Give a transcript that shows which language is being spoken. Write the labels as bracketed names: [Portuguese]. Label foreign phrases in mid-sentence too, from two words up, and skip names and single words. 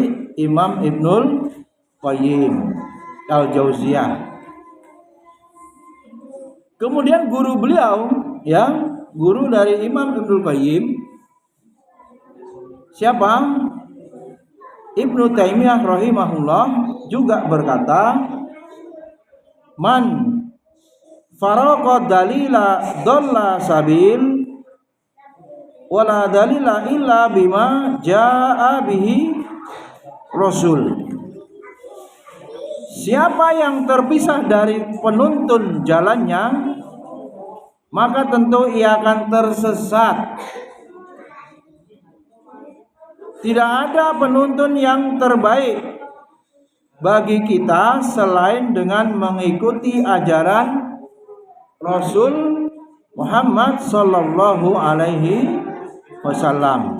[Indonesian] Imam Ibnul Qayyim Al-Jauziyah. Kemudian guru beliau, ya, guru dari Imam Ibnul Qayyim, siapa? Ibnu Taimiyah rahimahullah juga berkata, [Arabic] من فارق الدليل ضل السبيل ولا دليل إلا بما جاء به الرسول. [Indonesian] Siapa yang terpisah dari penuntun jalannya, maka tentu ia akan tersesat. Tidak ada penuntun yang terbaik bagi kita selain dengan mengikuti ajaran Rasul Muhammad [Arabic] صلى الله عليه وسلم.